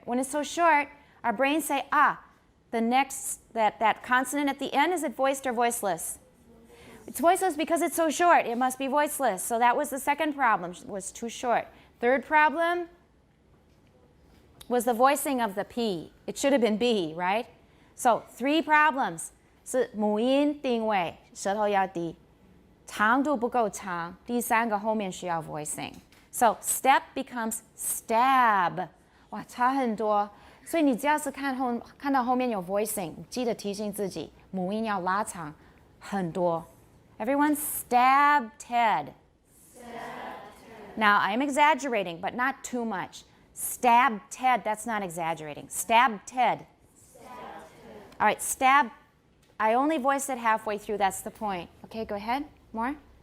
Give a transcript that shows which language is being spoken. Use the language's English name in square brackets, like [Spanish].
[English] When it's so short, our brains say, the next, that consonant at the end, is it voiced or voiceless? It's voiceless because it's so short. It must be voiceless. So that was the second problem, was too short. Third problem was the voicing of the P. It should have been B, right? So 3 problems. [Chinese] 是母音定位，舌头要低，长度不够长，第3个后面需要 voicing. [English] So step becomes stab. [Chinese] 哇，差很多。所以你只要是看到后面有 voicing， 记得提醒自己，母音要拉长很多。 [English] Everyone stab Ted. Now I'm exaggerating, but not too much. Stab Ted, that's not exaggerating. Stab Ted. All right, stab. I only voiced it halfway through, that's the point. Okay, go ahead. More?